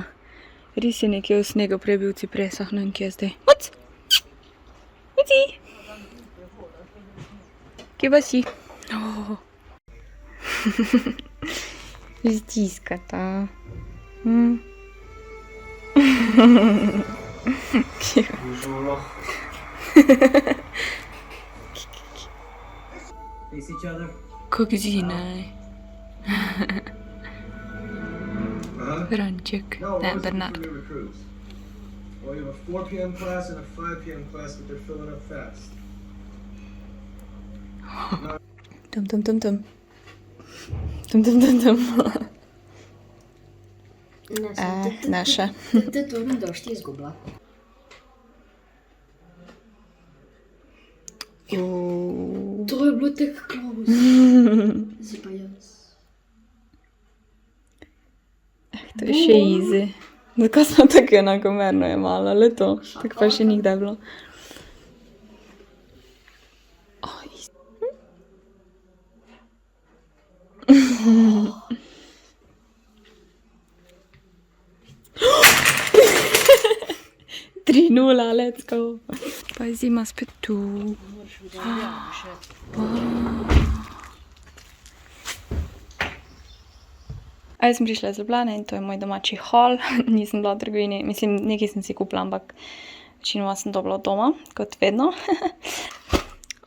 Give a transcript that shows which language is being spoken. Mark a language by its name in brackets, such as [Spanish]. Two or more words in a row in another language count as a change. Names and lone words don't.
[Slovenian] Res je nekje v snegu, prej bil v cipresah, ne vem, kje je zdaj. Uci! Kje pa si? Stiskata. [French] Bonjour. [English] Face each other. [Slovenian] Kako zinaj. Franček, ne, Bernard. [English] Well, you have a 4 p.m. class and a 5 p.m. class, but they're filling up fast. Tum. [Slovenian] Ne še. Ti to rundo ti izgubila. To je bilo tako close. Zdaj pa jaz. To je še easy. Zakaj smo tako enakomerno jemala, le to? Tako pa še nikdaj bilo. Tri 0, [English] let's go. [Slovenian] Pa je zima spet tu. Jaz sem prišla iz Ljubljane in to je moj domači hol. Nisem bila v trgovini, mislim, nekaj sem si kupila, ampak večinoma sem dobila od doma, kot vedno.